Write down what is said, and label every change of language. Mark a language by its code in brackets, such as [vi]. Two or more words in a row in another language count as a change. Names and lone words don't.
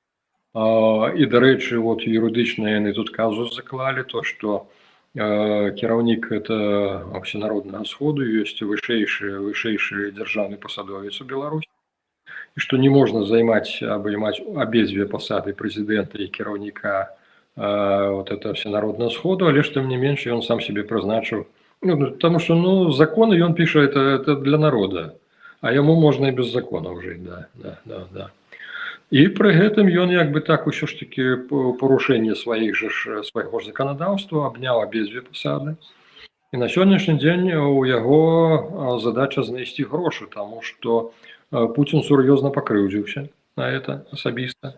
[be] І, дарэчы, вот юрыдычна яны тут казус заклалі, то, што кіраўнік этого всенароднага сходу ёсць вышэйшы дзяржаўны пасадовец у Беларусі, і што не можна абаймаць абедзве пасады прэзідэнта і кіраўніка вот этого всенароднага сходу, але ж тым не менш ён сам себе прызначыў. [ru] Потому что, [be] законы ён піша, это для народа, а яму можна і без законаў жыць, да. І пры гэтым ён як бы так усё ж таки парушэнне свайго ж заканадаўства абняў абедзве пасады. І на сённяшні дзень у яго задача знайсці грошы, таму што Пуцін сур'ёзна пакрыўдзіўся на это асабіста.